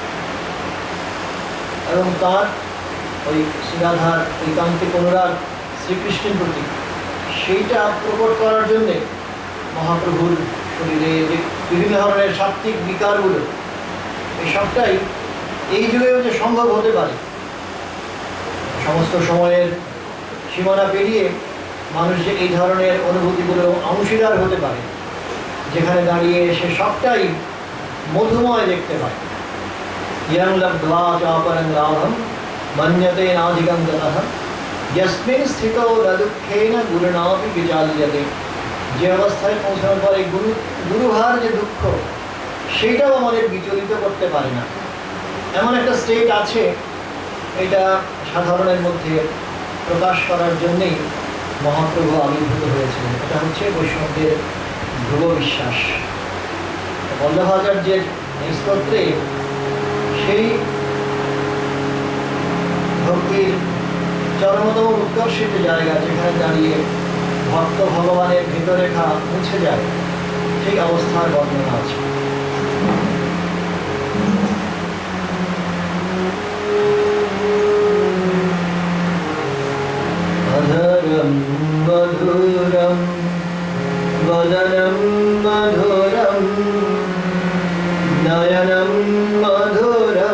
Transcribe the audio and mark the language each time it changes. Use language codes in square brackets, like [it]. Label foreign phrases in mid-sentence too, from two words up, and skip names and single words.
[bn] এবং তার ওই শ্রীরাধার ঐকান্তিক অনুরাগ শ্রীকৃষ্ণের প্রতি সেইটা প্রকট করার জন্যে মহাপ্রভুর শরীরে যে বিভিন্ন ধরনের সাত্ত্বিক বিকারগুলো, এই সবটাই এই যুগেও যে সম্ভব হতে পারে, সমস্ত সময়ের সীমানা পেরিয়ে মানুষ যে এই ধরনের অনুভূতিগুলো অংশীদার হতে পারে, যেখানে দাঁড়িয়ে সে সবটাই মধুময় দেখতে পায়। [sa] ইয়ং লব্ধ্বা চাপরং লাভম মন্যতে নাধিকং গতঃ यस्मिन् स्थितौ न दुःखेन गुरुणापि विचाल्यते। [bn] যে অবস্থায় পৌঁছানোর পরে গুরুভার যে দুঃখ, সেইটাও আমাদের বিচলিত করতে পারে না, এমন একটা স্টেট আছে। এটা সাধারণের মধ্যে প্রকাশ করার জন্যেই মহাপ্রভু আবির্ভূত হয়েছিলেন। এটা হচ্ছে বৈষ্ণবদের ধ্রুব বিশ্বাস। বল্লভাচার্যের স্তোত্রে সেই ভক্তির চরমতম উৎকর্ষিত জায়গা, যেখানে দাঁড়িয়ে ভক্ত ভগবানের ভিতরেখা মুছে যায়, সেই অবস্থার বর্ণনা আছে। [sa] অধরম মধুরম বদনম মধুরম নয়নম মধুরম